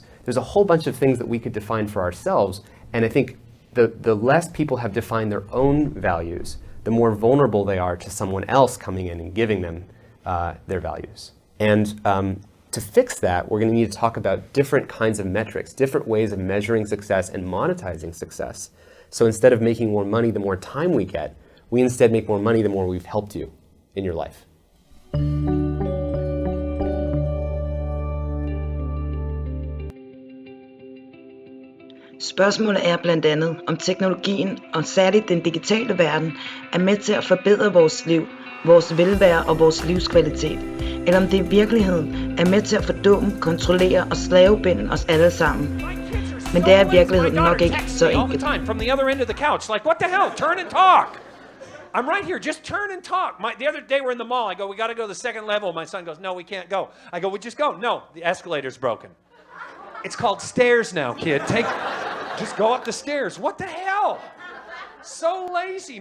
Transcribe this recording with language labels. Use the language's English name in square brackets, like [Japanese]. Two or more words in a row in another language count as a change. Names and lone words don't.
[English] There's a whole bunch of things that we could define for ourselves. And I think the less people have defined their own values, the more vulnerable they are to someone else coming in and giving them their values. And to fix that, we're going to need to talk about different kinds of metrics, different ways of measuring success and monetizing success. So instead of making more money the more time we get, we instead make more money the more we've helped you in your life. [Danish] Spørgsmålet er blandt andet, om teknologien, og særligt den digitale verden, er med til at forbedre vores liv, vores velvære og vores livskvalitet, eller om det i virkeligheden er med til at fordumme, kontrollere og slavebinde os alle sammen. Men det er i virkeligheden nok ikke så enkelt. [English] From the other end of the couch, like, what the hell? Turn and talk. I'm right here. Just turn and talk. The other day we're in the mall. I go, we got to go to the second level. My son goes, no, we can't go. I go, we just go. No, the escalator's broken. It's called stairs now, kid. Just go up the stairs. What the hell? So lazy.